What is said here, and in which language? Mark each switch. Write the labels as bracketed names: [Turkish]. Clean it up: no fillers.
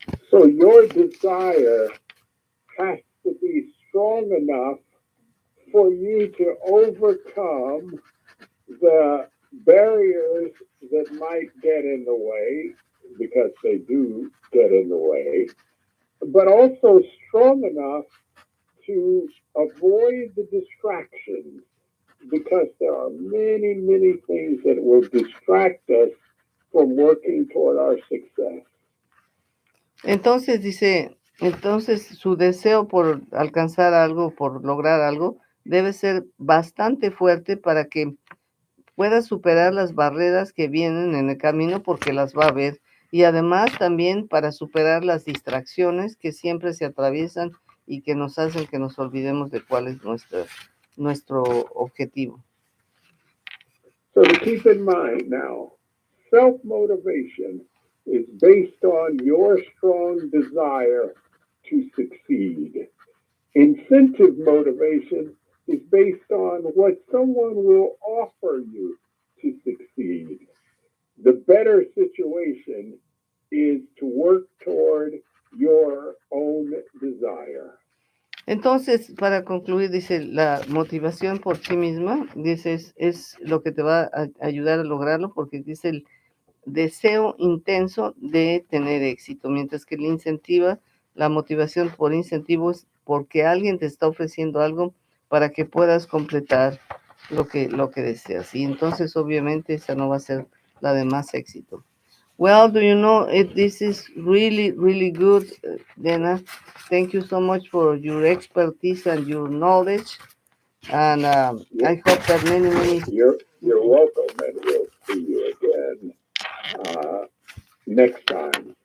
[English] So your desire has to be strong enough for you to overcome the barriers that might get in the way, because they do get in the way, but also strong enough to avoid the distractions, because there are many, many things that will distract us from working toward our success. [Spanish] Entonces dice, entonces su deseo por alcanzar algo, por lograr algo, debe ser bastante fuerte para que pueda superar las barreras que vienen en el camino porque las va a ver. Y además también para superar las distracciones que siempre se atraviesan y que nos hacen que nos olvidemos de cuál es nuestro objetivo. [English] So to keep in mind now, self-motivation is based on your strong desire to succeed. Incentive motivation is based on what someone will offer you to succeed. The better situation is to work toward your own desire. [Spanish] Entonces, para concluir, dice, la motivación por sí misma, dice, es lo que te va a ayudar a lograrlo porque dice el deseo intenso de tener éxito, mientras que la motivación por incentivo es porque alguien te está ofreciendo algo para que puedas completar lo que deseas. Y entonces, obviamente, esa no va a ser la de más éxito. [English] Well, do you know, this is really, really good, Dana. Thank you so much for your expertise and your knowledge. And I hope that many. You're welcome, and we'll see you again next time.